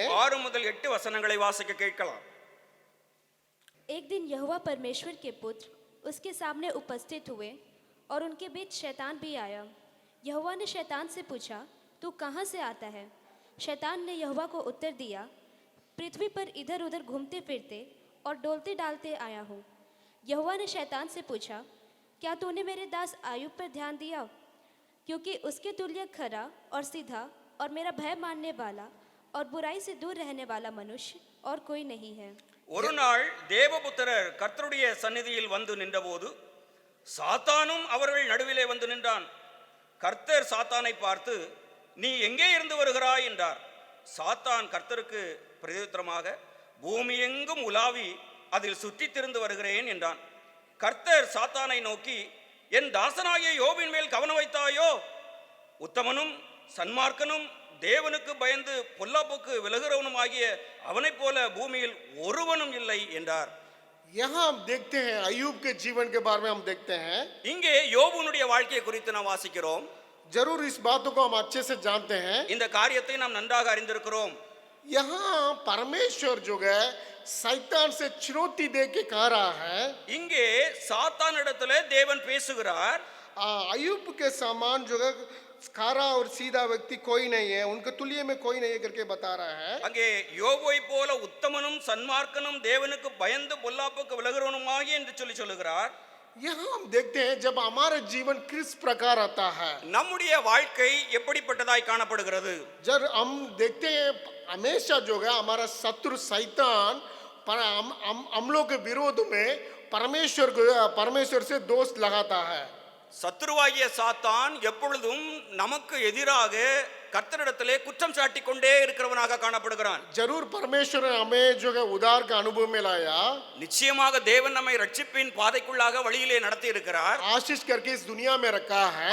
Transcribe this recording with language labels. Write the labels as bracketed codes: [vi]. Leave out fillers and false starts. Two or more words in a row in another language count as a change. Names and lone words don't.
[ta] 6 முதல் 8 வசனங்களை வாசிக்க கேட்கலாம். [hi] एक दिन यहोवा परमेश्वर के पुत्र उसके सामने उपस्थित हुए और उनके बीच शैतान भी आया। यहोवा ने शैतान से पूछा, तू कहाँ से आता है? शैतान ने यहोवा को उत्तर दिया, पृथ्वी पर इधर उधर घूमते फिरते और डोलते डालते आया हूँ। यहोवा ने शैतान से पूछा, क्या तूने मेरे दास आयुब पर ध्यान दिया? क्योंकि उसके तुल्य खरा और सीधा और मेरा भय मानने वाला और बुराई से दूर रहने वाला मनुष्य और कोई नहीं है। [ta] ஒரு நாள் தேவபுத்திரர் கர்த்தருடைய சந்நிதியில் வந்து நின்றபோது சாத்தானும் அவர்கள் நடுவிலே வந்து நின்றான். கர்த்தர் சாத்தானை பார்த்து, நீ எங்கே இருந்து வருகிறாய் என்றார். சாத்தான் கர்த்தருக்கு பிரதியுத்தரமாக, பூமியெங்கும் உலாவி அதில் சுற்றித் திரிந்து வருகிறேன் என்றான். கர்த்தர் சாத்தானை நோக்கி, என் தாசனாகிய யோபின் மேல் கவனம் வைத்தாயோ? உத்தமனும் சன்மார்க்கனும் தேவனுக்கு பயந்து பொல்லாப்புக்கு விலகுறவனுமாகிய அவனைப் போல பூமியில் ஒருவனும் இல்லை என்றார். [hi] यहाँ हम देखते हैं अय्यूब के जीवन के बारे में हम देखते हैं. [ta] இங்கே யோபுனுடைய வாழ்க்கையை குறித்து நாம் வாசிக்கிறோம். [hi] जरूर इस बातों को हम अच्छे से जानते हैं. [ta] இந்த காரியத்தை நாம் நன்றாக அறிந்திருக்கிறோம். [hi] यहाँ परमेश्वर जो है शैतान से चुनौती दे के कह रहा है, [ta] இங்கே சாத்தானிடத்திலே தேவன் பேசுகிறார். [hi] अय्यूब के समान जो है खारा और सीधा व्यक्ति कोई नहीं है, उनके तुल्य में कोई नहीं है करके बता रहा है. [ta] அங்கே யோபுவை போல உத்தமனும் சன்மார்க்கனும் தேவனுக்கு பயந்து பொல்லாப்புக்கு விலகுறவனுமாகி என்று சொல்லுகிறார். [hi] यहाँ हम देखते हैं जब हमारा जीवन किस प्रकार आता है, [ta] நம்முடைய வாழ்க்கை எப்படிப்பட்டதாய் காணப்படுகிறது? [hi] जब हम देखते हैं हमेशा जो है हमारा शत्रु शैतान पर हम लोग के विरोध में परमेश्वर से दोष लगाता है. [ta] சத்துருவாகிய சாத்தான் எப்பொழுதும் நமக்கு எதிராக கர்த்தரிடத்திலே குற்றம் சாட்டி கொண்டே இருக்கிறவனாக காணப்படுகிறான். [hi] जरूर परमेश्वर ने हमें जो है उद्धार का अनुभव में लाया, [ta] நிச்சயமாக தேவன் நம்மை ரட்சிப்பின் பாதைக்குள்ளாக வழியிலே நடத்தி இருக்கிறார். [hi] आशीष करके इस दुनिया में रखा है.